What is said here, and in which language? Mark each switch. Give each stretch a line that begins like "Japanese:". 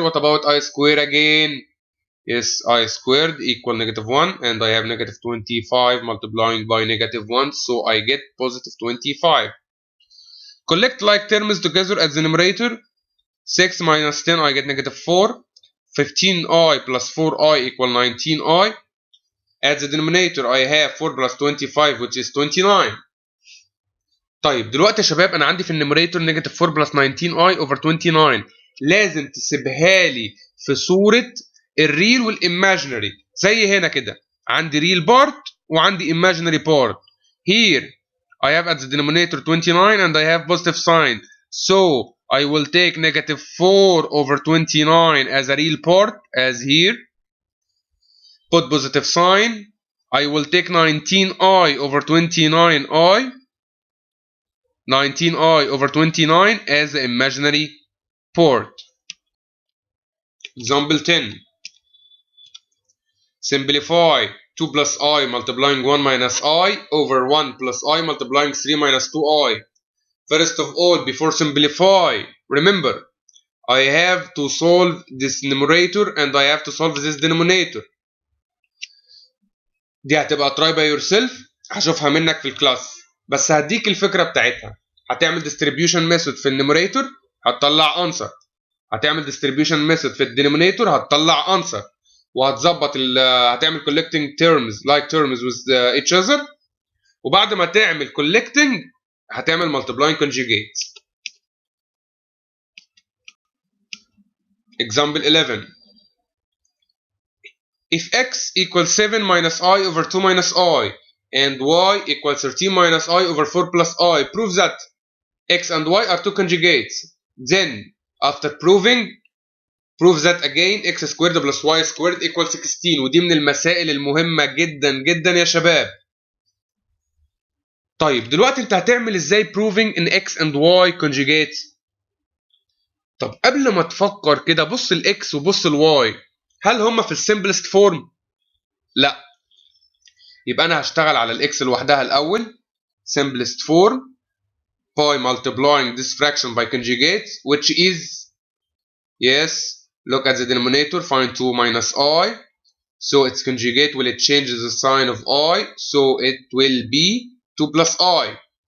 English: What about I squared again? Yes, I squared equal negative 1, and I have negative 25 multiplying by negative 1, so I get positive 25. Collect like terms together as the numerator. 6 minus 10 I get negative 4. 15i plus 4i equal 19i. As the denominator I have 4 plus 25 which is 29.
Arabic: طيب دلوقتي يا شباب انا عندي في النيميريتور نيجاتيف 4 بلس 19i over 29. لازم تسيبها لي في صورة الريل والايماجينري زي هنا كده. عندي ريل بارت وعندي
English: imaginary part. Here I have at the denominator 29 and I have positive sign. So I will take negative 4 over 29 as a real part as here. Put positive sign. I will take 19i over 29i. 19i over 29 as the imaginary part. Example 10. Simplify 2 plus I multiplying 1 minus I over 1 plus I multiplying 3 minus 2i. First of all, before simplify, remember, I have to solve this numerator and I have to solve this denominator.
Arabic: دي هتبقى
English: try by yourself،
Arabic: هشوفها منك في الكلاس، بس هديك الفكرة بتاعتها. هتعمل
English: distribution method
Arabic: في النيميريتور هتطلع answer. هتعمل
English: distribution method
Arabic: في الدينومينيتور هتطلع answer. وهتظبط هتعمل
English: collecting terms like terms with each other.
Arabic: وبعد ما تعمل collecting هتعمل
English: multiplying conjugate. Example 11. If x equals 7 minus I over 2 minus I and y equals 13 minus I over 4 plus I. Prove that x and y are two conjugates. Then after proving, prove that again x squared plus y squared equals 16.
Arabic: ودي من المسائل المهمة جدا جدا يا شباب. طيب دلوقتي انت هتعمل ازاي proving ان
English: x and y conjugates؟
Arabic: طب قبل ما تفكر كده بص الاكس وبص الواي، هل هما في السمبلست فورم؟ لا. يبقى انا هشتغل على الاكس لوحدها الاول.
English: simplest form by multiplying this fraction by conjugate, which is, yes, look at the denominator, find 2 minus I, so its conjugate will it change the sign of I, so it will be 2 plus I.